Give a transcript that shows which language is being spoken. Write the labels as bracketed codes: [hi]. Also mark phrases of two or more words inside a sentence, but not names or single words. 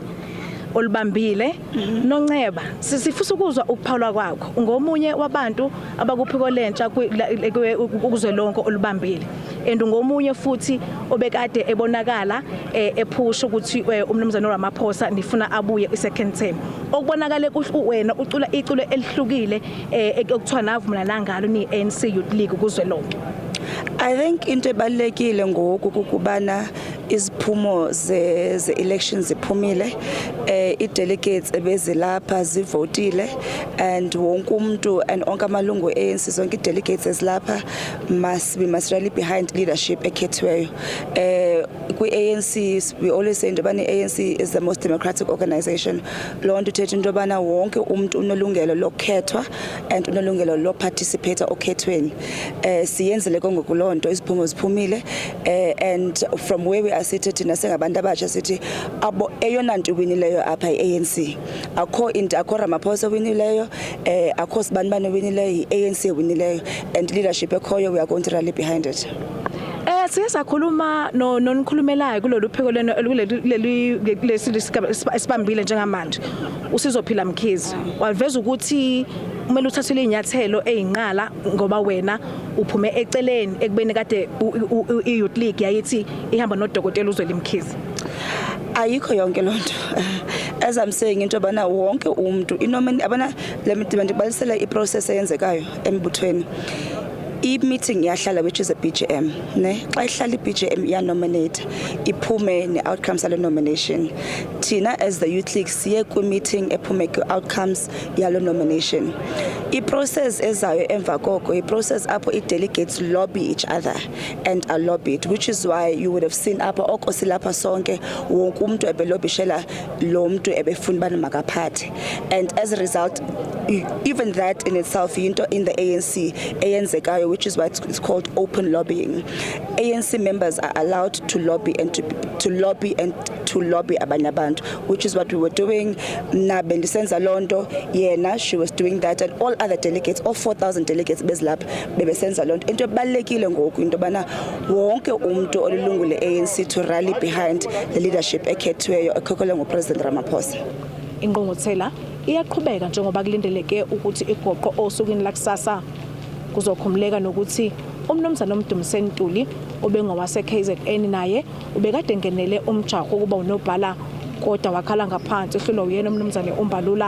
[zu] Olubambile nonceba sifisa ukuzwa ukuphawula kwakho ngomunye wabantu abakuphiko lentsha ukuzwelonke olubambile and ngomunye futhi obekade ebonakala ephusha ukuthi umnumzane uRamaphosa nifuna abuye i-second term okubonakala wena ucula iculo elihlukile ekuthiwa navumelana ngalo ni-ANC Youth League ukuzwelonke. [xh] I think into ebalekile ngoku kubana iziphumo ze-elections ziphumile, i-delegates ebezilapha zivotile, and wonke umuntu and onke amalungu ANC zonke i-delegates ezilapha [en] we must rally behind leadership [xh] ekhethiweyo. Kwi-ANC [en] we always say [xh] into yobana i-ANC [en] is the most democratic organization. [xh] Loo nto ithetha into yobana wonke umuntu unelungelo lokukhethwa and unelungelo loparticipate okhethweni. Siyenzile konke loo nto, iziphumo ziphumile, [en] and from where we are seated [xh] thina sengabantu abatsha sithi abo eyona nto winileyo apha i-ANC akho Ramaphosa winileyo, akho Sibani winileyo, i-ANC winileyo, [en] and leadership ekhoyo we are going to rally behind it. [zu] Siyakhuluma nonikhulumelayo kulolu pheko leno lesibambile njengamanje usizophila Mkhize waveza ukuthi kumele uthathele inyathelo ezinqala ngoba wena uphume eceleni ekubeni kade i-Youth League yayithi ihamba nodokotela uZweli Mkhize. [xh] Ayikho yonke lonto. [en] As I'm saying [xh] into yobana wonke umuntu abana ndibalisela iprocess eyenzekayo embuthweni. I-meeting yahlala, [en] which is a BGM, ne? [xh] Xa ihlala i-BGM nominate iphume ne-outcomes yalo nomination. Tina [en] as the Youth League [xh] siye ku-meeting ephume ku-outcomes yalo nomination. I-process ezayo emva koko, i-process apho i-delegates [en] lobby each other and are lobbied, which is why you would have seen [xh] apho oko silapha sonke wonke umuntu ebelobishela lo muntu ebefuna bana makaphathe. [en] And as a result, even that in itself into in the ANC eyenzekayo, which is why it's called open lobbying. ANC members are allowed to lobby and to lobby abanye abantu, which is what we were doing. [xh] Na bendisenza lonto yena, [en] she was doing that, and all other delegates, all 4,000 delegates [xh] bezilapha bebesenza lonto. Into ebalekile ngoku into bana wonke umuntu olilungu le-ANC [en] to rally behind the leadership [xh] ekhethiweyo ekhokelwa nguPresident Ramaphosa. [zu] Ingqungquthela iyaqhubeka njengoba kulindeleke ukuthi igoqo osukwini lakusasa kuzokhumuleka nokuthi umnumzana uMdumiseni Ntuli obengowase KZN naye ubekade ngenele umjaho kuba unobhala kodwa wakhala ngaphansi ehlulwa uyena umnumzane uMbalula.